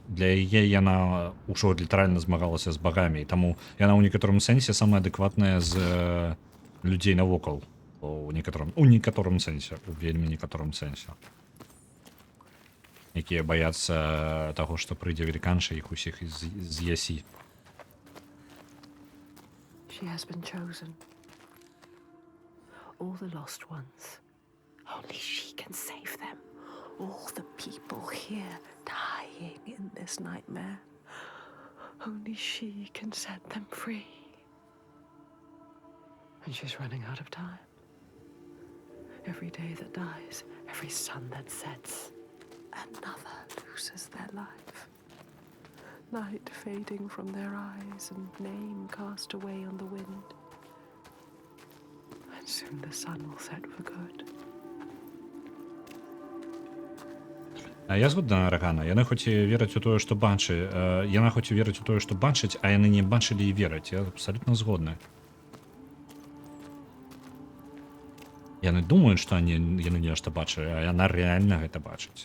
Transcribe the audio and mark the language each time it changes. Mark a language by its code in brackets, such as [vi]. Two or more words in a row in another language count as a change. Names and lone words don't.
[be] Для яе яна ўжо літаральна змагалася з багамі, таму яна ў некаторым сэнсе самая адэкватная з людзей навокал. У некаторым сэнсе, у вельмі некаторым сэнсе. Якія баяцца таго, што прыйдзе веліканша, іх усіх з'ясі. [en] She has been chosen. All the lost ones. Only she can save them. All the people here dying in this nightmare. Only she can set them free. And she's running out of time. Every day that dies, every sun that sets, another loses their life. Night fading from their eyes and name cast away on the wind. And soon the sun will set for good. [be] Я згодна, Рагана. Яны хоць і вераць у тое, што яна хоць і верыць у тое, што бачыць, а яны не бачылі і вераць. Я абсалютна згодны. Яны думаюць, што яны нешта бачылі, а яна рэальна гэта бачыць.